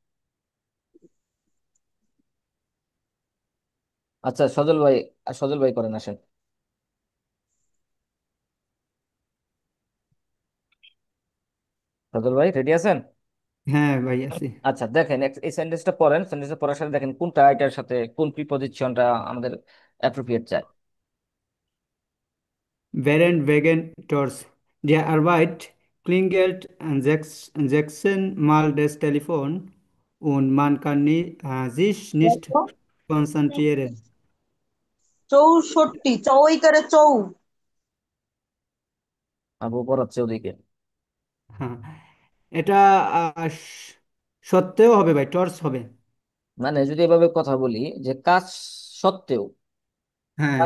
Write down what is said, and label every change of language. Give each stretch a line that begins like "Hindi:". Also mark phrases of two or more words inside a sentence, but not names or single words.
Bangla: আচ্ছা সজল ভাই, সজল ভাই করেন, আসেন। সজল ভাই রেডি আছেন? হ্যাঁ ভাই আছি। আচ্ছা দেখেন, এই সেন্টেন্সটা পড়েন, সেন্টেন্সটা পড়ার সাথে দেখেন কোনটা এটার সাথে, কোন প্রিপজিশনটা আমাদের অ্যাপ্রোপ্রিয়েট চাই।
German: Während wegen Tors der Arbeit klingelt sechsmal das Telefon und man kann sich nicht konzentrieren. 64 চৌইকারে চৌ।
Bangla: আপু পড়াচ্ছে ওদিকে। হ্যাঁ, এটা আহ, স- সত্ত্বেও হবে ভাই, টর্চ হবে। মানে যদি এভাবে কথা বলি যে সত্ত্বেও হ্যাঁ,